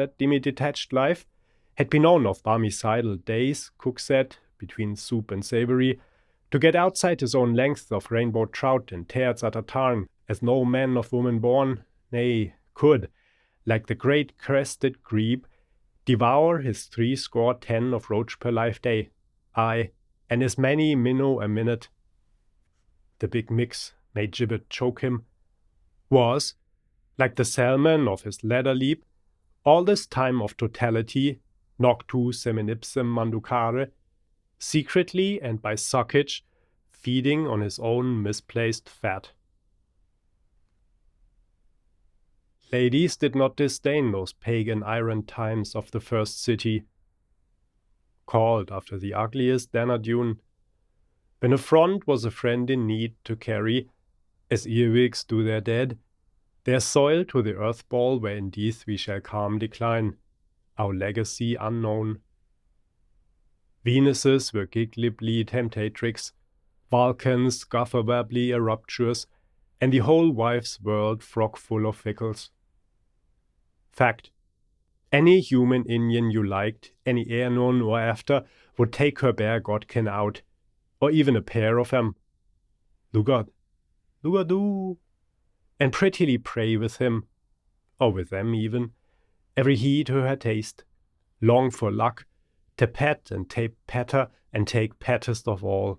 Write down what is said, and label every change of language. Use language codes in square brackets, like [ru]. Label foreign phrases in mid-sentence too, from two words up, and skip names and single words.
[en] that demi-detached life, had been known of barmecidal days, cook said, between soup and savoury, to get outside his own length of rainbow trout and tears at a tarn, as no man of woman born, nay, could, like the great crested grebe, devour his 70 of roach per life day, aye, and as many minnow a minute. The big mix may gibbet choke him, was, like the salmon of his ladder leap, all this time of totality, [la] noctu seminipsum manducare, [en] secretly and by suckage, feeding on his own misplaced fat. Ladies did not disdain those pagan iron times of the first city, called after the ugliest Danadune, when a front was a friend in need to carry, as earwigs do their dead, their soil to the earth ball where indeed we shall calm decline, our legacy unknown. Venuses were giglibly temptatrix, Vulcans guffawebbly eruptuous, and the whole wife's world frog full of fickles. Fact. Any human Indian you liked, any Aenon or after, would take her bare godkin out, or even a pair of them. Lugard, Lugadoo, and prettily pray with him, or with them even, every he to her taste, long for luck, to pet and tape patter and take pattest of all.